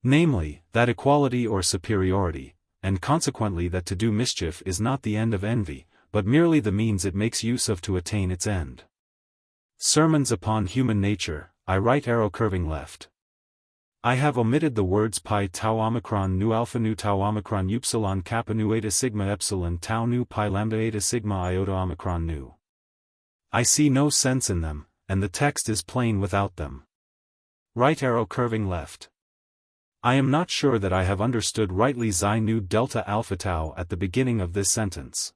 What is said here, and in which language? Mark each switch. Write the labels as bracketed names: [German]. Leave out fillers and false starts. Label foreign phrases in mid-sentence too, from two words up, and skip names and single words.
[English] Namely, that equality or superiority, and consequently that to do mischief is not the end of envy, but merely the means it makes use of to attain its end. Sermons upon Human Nature, I right arrow curving left. I have omitted the words pi tau omicron nu alpha nu tau omicron upsilon kappa nu eta sigma epsilon tau nu pi lambda eta sigma iota omicron nu. I see no sense in them, and the text is plain without them. Right arrow curving left. I am not sure that I have understood rightly xi nu delta alpha tau at the beginning of this sentence.